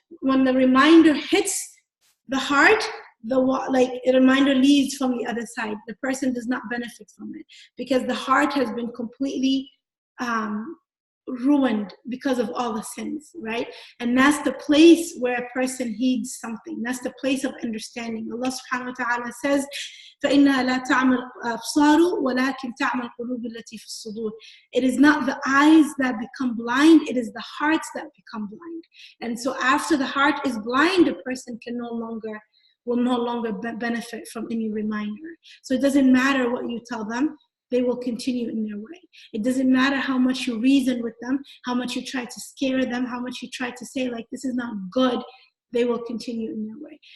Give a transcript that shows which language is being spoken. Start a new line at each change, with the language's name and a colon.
English: When the reminder hits the heart, a reminder leaves from the other side. The person does not benefit from it because the heart has been completely ruined because of all the sins, right? And that's the place where a person heeds something. That's the place of understanding.
Arabic: Allah subhanahu wa ta'ala says, فَإِنَّهَا لَا تَعْمَى الْأَبْصَارُ وَلَكِنْ تَعْمَى الْقُلُوبُ الَّتِي فِي الصُّدُورِ.
English: It is not the eyes that become blind, it is the hearts that become blind. And so after the heart is blind, a person will no longer benefit from any reminder. So it doesn't matter what you tell them, they will continue in their way. It doesn't matter how much you reason with them, how much you try to scare them, how much you try to say, like, this is not good, they will continue in their way.